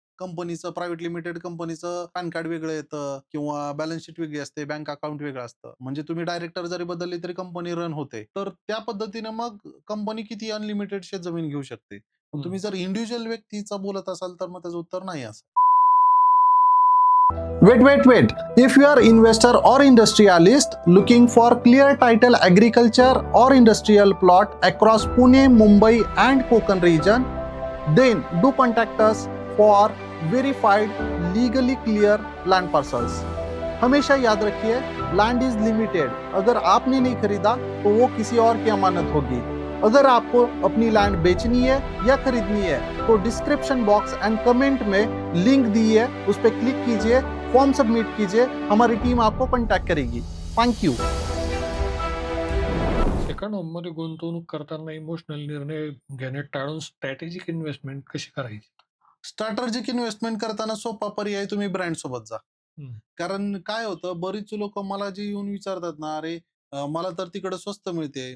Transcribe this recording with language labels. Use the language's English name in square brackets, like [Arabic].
[Marathi] कंपनीचं private limited कंपनीचं pan card वेगळं येतं किंवा बॅलन्स शीट वेगळी असते, बँक अकाउंट वेगळं असतं. म्हणजे तुम्ही डायरेक्टर जरी बदलले तरी कंपनी रन होते. तर त्या पद्धतीने मग कंपनी किती अनलिमिटेड शेतजमीन घेऊ शकते. पण हं. तुम्ही जर इंडिव्हिज्युअल व्यक्तीचं बोलत असाल तर मग त्याचं उत्तर नाही असं. [English] Wait. If you are investor or industrialist looking for clear title agriculture or industrial plot across Pune, Mumbai and Konkan region, then do contact us for verified legally clear land parcels. [Hindi] हमेशा याद रखिए land is limited. अगर आपने नहीं खरीदा तो वो किसी और की अमानत होगी. अगर आपको अपनी लैंड बेचनी है या खरीदनी है तो डिस्क्रिप्शन बॉक्स एंड कमेंट में लिंक दी है, उस पर क्लिक कीजिए, फॉर्म सबमिट कीजिए, हमारी टीम आपको कॉन्टैक्ट करेगी. [English] Thank you. [Marathi] सेकंड होममध्ये गुंतवणूक करताना इमोशनल निर्णय घेणे टाळून स्ट्रॅटेजिक इन्व्हेस्टमेंट कशी करायची? स्ट्रॅटेजिक इन्व्हेस्टमेंट करताना सोपा पर्याय तुम्ही ब्रँड सोबत जा. हं. कारण काय होतं बरीच लोक मला जे येऊन विचारतात ना, "अरे मला तर तिकडं स्वस्त मिळते."